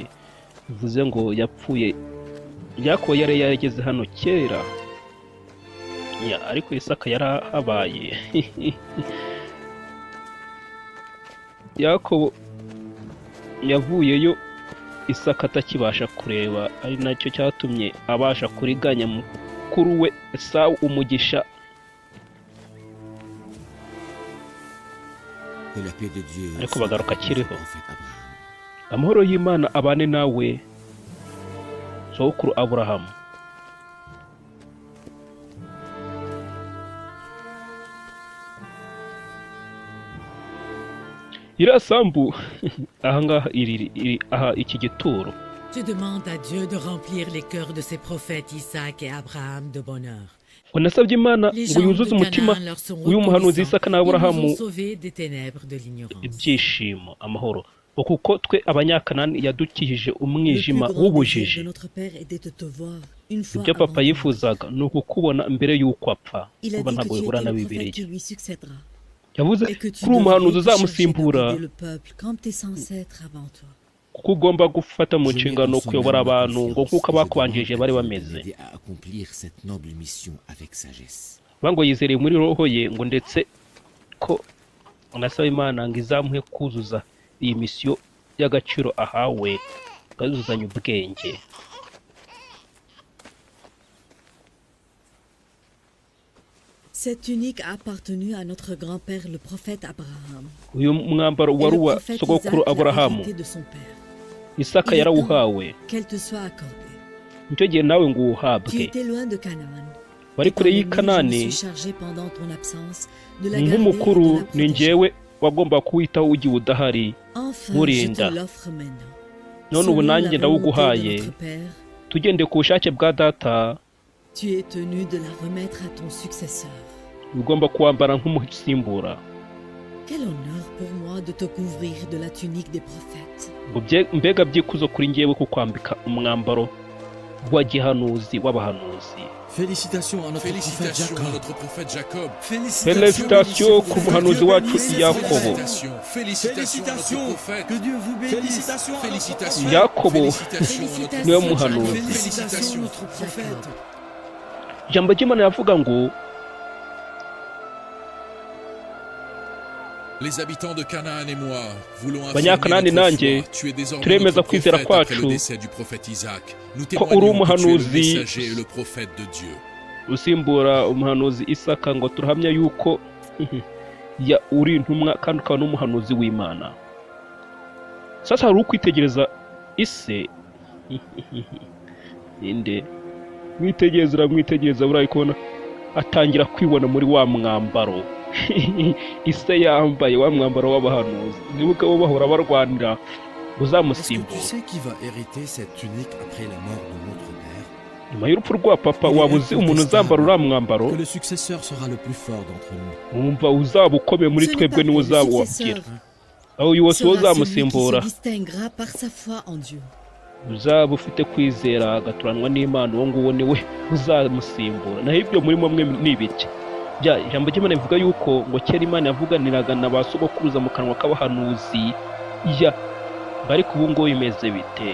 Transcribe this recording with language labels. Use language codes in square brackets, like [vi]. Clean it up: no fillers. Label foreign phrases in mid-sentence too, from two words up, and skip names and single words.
[rw] Bivuze ngo yapfuye, Yakobo yari yarageze hano kera, ariko Isaka yarahabaye. Yakobo yavuyeyo Isaka atakibasha kureba, ari nacyo cyatumye abasha kuriganya mukuru we Esawu umugisha. [fr] Que la paix de Dieu [rw] Ariko [fr] soit [rw] bagaruka [fr] avec notre [rw] akiriho. [fr] prophète Abraham. [rw] Amahoro y'Imana abane nawe sogokuru Aburahamu. Iriya sambu ahangaha iri aha iki gituro, [fr] Je demande à Dieu de remplir les cœurs de ses prophètes Isaac et Abraham de bonheur. [rw] ngo nasabye Imana [fr] Les [rw] ngo [fr] gens [rw] yuzuze [fr] de [rw] umutima [fr] Canaan leur sont [rw] w'uyu muhanuzi [fr] reconnaissants. [rw] Isaka na [fr] Ils nous [rw] Aburahamu [fr] ont sauvés des ténèbres de l'ignorance. [rw] ibyishimo, amahoro, kuko twe Abanyakanani yadukijije [fr] Le plus [rw] umwijima [fr] grand désir [rw] w'ubujiji. [fr] de notre père était de te voir une fois [rw] Ibyo [fr] avant [rw] papa [fr] ta mort. [rw] yifuzaga ni ukukubona mbere y'uko apfa. [fr] Il a [rw] Kuba [fr] dit que [rw] ntabwo [fr] tu [rw] bihura [fr] étais [rw] na [fr] le prophète [rw] Bibiliya. [fr] qui lui succédera. [rw] Yavuze [fr] Et que tu [rw] kuri umuhanuzi [fr] devrais chercher [rw] uzamusimbura, [fr] à guider le peuple comme tu es censé être avant toi. [rw] kuko ugomba gufata mu [fr] Je mets [rw] nshingano [fr] en son [rw] kuyobora [fr] âme ma [rw] abantu ngo [fr] confiance [rw] nk'uko [fr] et je [rw] abakubanjirije [fr] demande [rw] bari [fr] à Dieu de [rw] bameze. [fr] m'aider à accomplir cette noble mission avec sagesse. [rw] Ngo yizereye muri roho ye, ngo ndetse ko anasaba Imana ngo izamuhe kuzuza iyi misiyo y'agaciro ahawe, akazuzanya ubwenge. [fr] Cette tunique a appartenu à notre grand-père le prophète Abraham. [rw] Uyu mwambaro [fr] Et [rw] wari [fr] le [rw] uwa [fr] prophète [rw] sogokuru [fr] Isaac l'a [rw] Aburahamu, [fr] hérité de son père. [rw] Isaka [fr] Il est [rw] yarawuhawe, [fr] Qu'elle te soit accordée. [rw] nicyo gihe nawe ngo [fr] Tu [rw] uwuhabwe. [fr] étais loin de Canaan. [rw] Bari kure y'i [fr] Étant donné, je [rw] Kanani, [fr] me suis chargé pendant ton absence de la garder et [rw] nk'umukuru [fr] de la [rw] ni [fr] protéger. [rw] njyewe wagomba kuwitaho ugiye udahari. [fr] Enfin, je [rw] Murinda. [fr] te l'offre maintenant. [rw] None ubu [fr] Selon la [rw] nanjye [fr] volonté de [rw] ndawuguhaye, [fr] notre père, [rw] tugendeye ku bushake bwa data, [fr] tu es tenu de la remettre à ton successeur. [rw] ugomba kuwambara nk'umusimbura. [fr] Quel honneur pour moi de te couvrir de la tunique des prophètes. [rw] Ngo mbega byikuzo kuri njyewe kukwambika umwambaro wa gihanuzi w'abahanuzi. [fr] Félicitations à notre prophète Félicitations à Jacob. notre prophète Jacob. [rw] Felicitasiyo ku muhanuzi wacu Yakobo. [fr] Félicitations à notre prophète. Que Dieu vous bénisse. Félicitations. [rw] Yakobo [fr] Félicitations à notre [rw] niwe [fr] prophète. [rw] muhanuzi. [fr] Félicitations à notre prophète. [rw] Ijambo ry'Imana yavuga ngo [fr] Les habitants de Canaan et moi voulons [rw] Abanyakanani [fr] affirmer notre [rw] nanjye [fr] foi. Tu es désormais [rw] turemeza [fr] notre [rw] kwizera [fr] prophète après le [rw] kwacu [fr] décès du prophète Isaac. Nous [rw] ko uri [fr] témoignons que tu es le [rw] umuhanuzi [fr] messager et le prophète de Dieu. [rw] usimbura umuhanuzi Isaka, ngo turahamya yuko ya uri intumwa kandi ukaba n'umuhanuzi w'Imana. Sasa hari ukwitegereza ise inde mwitegereza burayi kubona atangira kwibona muri wa mwambaro ise yambaye wa mwambaro w'abahanuzi. Nibuka bo bahora barwanira [fr] Est-ce que tu [rw] uzamusimbura. [fr] sais qui va hériter cette tunique après la mort de notre père? [rw] Nyuma y'urupfu rwa papa waba uzi umuntu uzambara uriya mwambaro? [fr] Que le successeur sera le plus fort d'entre nous. [rw] Wumva uzaba ukomeye muri [fr] Ce n'est [rw] twebwe [fr] pas [rw] niwe [fr] le [rw] uzawabwira. [fr] successeur. [rw] aho uyu wose [fr] Sera celui qui [rw] uzamusimbura [fr] se distinguera par sa foi en Dieu. [rw] uzaba ufite kwizera agaturanwa n'Imana, uwo nguwo niwe uzamusimbura. Naho ibyo muri mwe ni ibiki? Ijambo ry'Imana rivuga yuko ngo kera Imana yavuganiraga na ba sogokuruza mu kanwa k'abahanuzi, ariko ubu ngubu bimeze bite?